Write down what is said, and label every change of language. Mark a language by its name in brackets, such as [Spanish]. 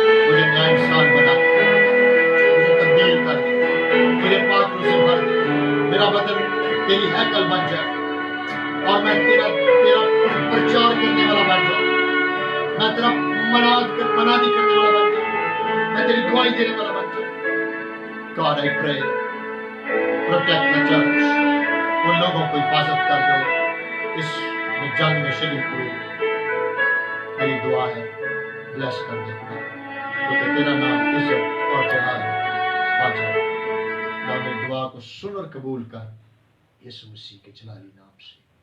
[Urdu] مجھے نیا انسان بنا دے، مجھے تبدیل کر دے، میرے پاک روح سے بھر دے. میرا بدن تیری ہیکل بن جائے اور میں تیرا پرچار کرنے والا بن جاؤں. میں تیرا منادی کرنے والا بن جاؤں. میں تیری دعائی دینے والا بن جاؤں. [English] God, I pray, protect the church. [Urdu] ان لوگوں کو حفاظت کر جو اس جنگ میں شریک ہوئے. میری دعا ہے بلیس کر دے خدا، کیونکہ تیرا نام عزت اور جلال پا جائے. خدا میری دعا کو سن اور قبول کر یسوع مسیح کے جلالی نام سے.